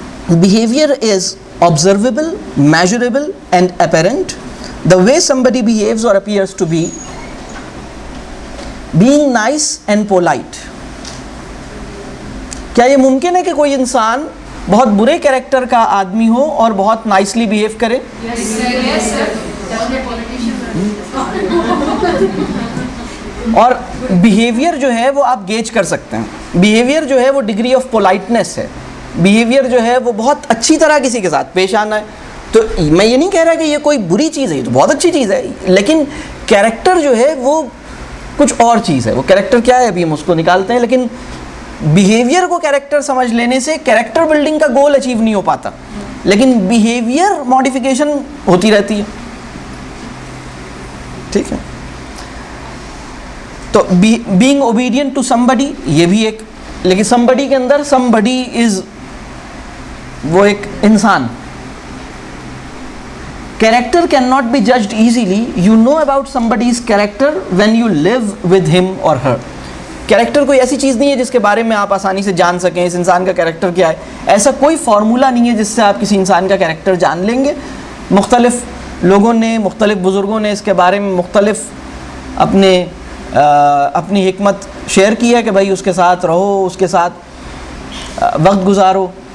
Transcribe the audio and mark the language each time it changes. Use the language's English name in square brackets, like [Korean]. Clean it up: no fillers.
[English] Behaviour is observable, measurable and apparent. The way somebody behaves or appears to be, being nice and polite. [Urdu] کیا یہ ممکن ہے کہ کوئی انسان بہت برے کیریکٹر کا آدمی ہو اور بہت نائسلی بیہیو کرے؟ اور بیہیویئر جو ہے وہ آپ گیج کر سکتے ہیں. بیہیویئر جو ہے وہ ڈگری آف پولائٹنس ہے. بیہیویئر جو ہے وہ بہت اچھی طرح کسی کے ساتھ پیش آنا ہے. تو میں یہ نہیں کہہ رہا کہ یہ کوئی بری چیز ہے, یہ تو بہت اچھی چیز ہے, لیکن کیریکٹر جو ہے وہ کچھ اور چیز ہے. وہ کیریکٹر کیا ہے ابھی ہم اس کو نکالتے ہیں, لیکن بیہیویئر کو کیریکٹر سمجھ لینے سے کیریکٹر بلڈنگ کا گول اچیو نہیں ہو پاتا, لیکن بیہیویئر ماڈیفیکیشن ہوتی رہتی ہے. ٹھیک ہے, تو بینگ اوبیڈینٹ ٹو somebody یہ بھی ایک, لیکن somebody کے اندر somebody از وہ ایک انسان. [English] Character cannot be judged easily. You know about somebody's character when you live with him or her. [Urdu] Character کوئی ایسی چیز نہیں ہے جس کے بارے میں آپ آسانی سے جان سکیں اس انسان کا کیریکٹر کیا ہے. ایسا کوئی فارمولا نہیں ہے جس سے آپ کسی انسان کا کیریکٹر جان لیں گے. مختلف لوگوں نے, مختلف بزرگوں نے اس کے بارے میں مختلف اپنی حکمت شیئر کی ہے کہ بھائی اس کے ساتھ رہو, اس کے ساتھ وقت گزارو.